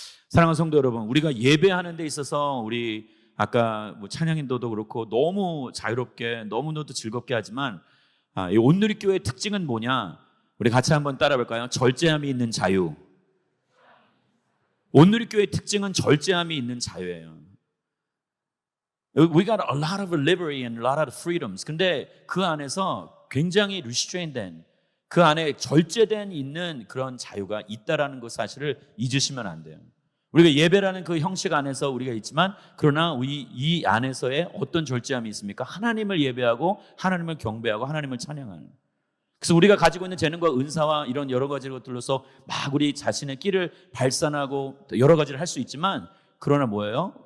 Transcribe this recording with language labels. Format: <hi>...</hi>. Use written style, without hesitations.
<ko>사랑하는 성도 여러분, 우리가 예배하는 데 있어서 우리 아까 뭐 찬양인도도 그렇고 너무 자유롭게 너무너도 즐겁게 하지만 이 온누리교회의 특징은 뭐냐? 우리 같이 한번 따라 볼까요? 절제함이 있는 자유. 온누리교회의 특징은 절제함이 있는 자유예요.</ko> <en>We got a lot of liberty and a lot of freedoms.</en> <ko>근데 그 안에서 굉장히</ko> <en>restrained</en> <ko>된, 그 안에 절제된 있는 그런 자유가 있다라는 그 사실을 잊으시면 안 돼요. 우리가 예배라는 그 형식 안에서 우리가 있지만 그러나 이 안에서의 어떤 절제함이 있습니까? 하나님을 예배하고 하나님을 경배하고 하나님을 찬양하는. 그래서 우리가 가지고 있는 재능과 은사와 이런 여러 가지 것들로서 막 우리 자신의 끼를 발산하고 여러 가지를 할 수 있지만 그러나 뭐예요?</ko>